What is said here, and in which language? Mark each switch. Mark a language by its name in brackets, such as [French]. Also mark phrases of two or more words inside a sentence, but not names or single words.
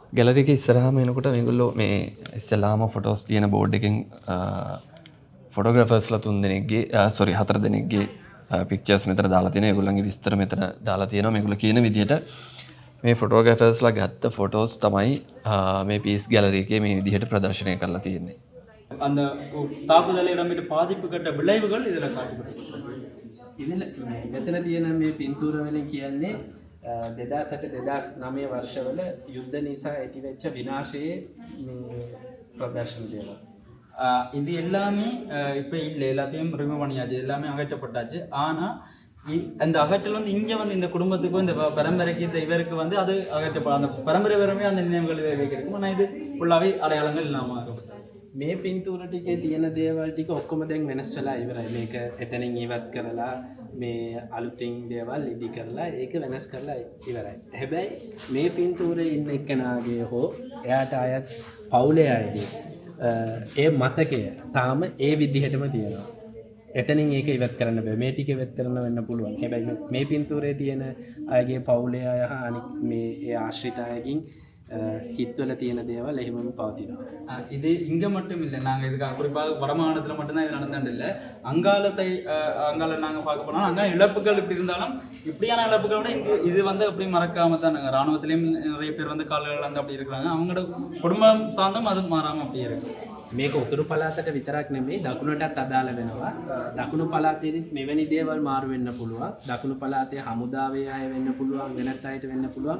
[Sinhala] ගැලරි එකේ ඉස්සරහාම එනකොට මේගොල්ලෝ මේ ඉස්සලාම ෆොටෝස් කියන බෝඩ් එකෙන් ෆොටෝග්‍රැෆර්ස්ලා 4 දෙනෙක්ගේ පික්චර්ස් මෙතන දාලා තියෙනවා. ඒගොල්ලන්ගේ විස්තර මෙතන දාලා තියෙනවා. මේගොල්ලෝ කියන විදිහට මේ ෆොටෝග්‍රැෆර්ස්ලා ගත්ත ෆොටෝස් තමයි මේ පීස් ගැලරි එකේ මේ විදිහට ප්‍රදර්ශනය කරලා තියෙන්නේ. [Tamil] அந்த தாக்குதலை நம்மிட்ட பாதிப்புகட்ட விளைவுகள் இதில் காட்டப்பட்டிருக்கு. [Sinhala] ඉදිල මෙතන තියෙන මේ පින්තූර වලින් කියන්නේ 2008-2009 වර්ෂවල යුද්ධ නිසා ඇතිවෙච්ච විනාශයේ මේ ප්‍රදර්ශන දේවල්. [Tamil] இது எல்லாமே இப்போ இல்லை, எல்லாத்தையும் ரிமூவ் பண்ணியாச்சு, எல்லாமே அகற்றப்பட்டாச்சு. ஆனால் அந்த அகற்றல் வந்து இங்கே வந்து இந்த குடும்பத்துக்கும் இந்த பரம்பரைக்கு இந்த இவருக்கு வந்து அது அகற்றப்படும். அந்த பரம்பரை வரமே அந்த நினைவுகள் வைக்கிறதுக்கும், ஆனால் இது ஃபுல்லாகவே அடையாளங்கள் இல்லாமல் இருக்கும். [Sinhala] මේ පින්තූර ටිකේ තියෙන දේවල් ටික ඔක්කොම දැන් වෙනස් වෙලා ඉවරයි. මේක එතනින් ඉවත් කරලා මේ අලුතින් දේවල් ඉදි කරලා ඒක වෙනස් කරලා ඉවරයි. හැබැයි මේ පින්තූරේ ඉන්න එක්කෙනාගේ හෝ එයාට අයත් පවුලේ අයගේ ඒ මතකය තාම ඒ විදිහටම තියෙනවා. එතනින් ඒක ඉවත් කරන්න බෑ. මේ ටික ඉවත් කරන්න වෙන්න පුළුවන්. හැබැයි මේ පින්තූරේ තියෙන අයගේ පවුලේ අය හා අනික් මේ ඒ ආශ්‍රිත අයකින් හිත්වල තියෙන දේවල් එහෙමම පවතිනවා. [Tamil] இது இங்கே மட்டும் இல்லை, நாங்கள் இதுக்காக குறிப்பாக வடமாநிலத்தில் மட்டும்தான் இது நடந்துட்டு இல்லை. அங்கால நாங்கள் பார்க்க போனோம், அங்கே இழப்புகள் இப்படி இருந்தாலும் இப்படியான இழப்புகள் விட இது வந்து அப்படி மறக்காம தான் நாங்கள் இராணுவத்திலையும் நிறைய பேர் வந்து கால்கள் வந்து அப்படி இருக்கிறாங்க. அவங்களோட குடும்பம் சார்ந்தும் அது மாறாமல் அப்படியே இருக்கு. [Sinhala] මේක උතුරු පළාතට විතරක් නෙමෙයි දකුණටත් අදාළ වෙනවා. දකුණු පළාතේදී මෙවැනි දේවල් මාරු වෙන්න පුළුවන්. දකුණු පළාතේ හමුදාවේ අය වෙන්න පුළුවන්, වෙනත් අයට වෙන්න පුළුවන්.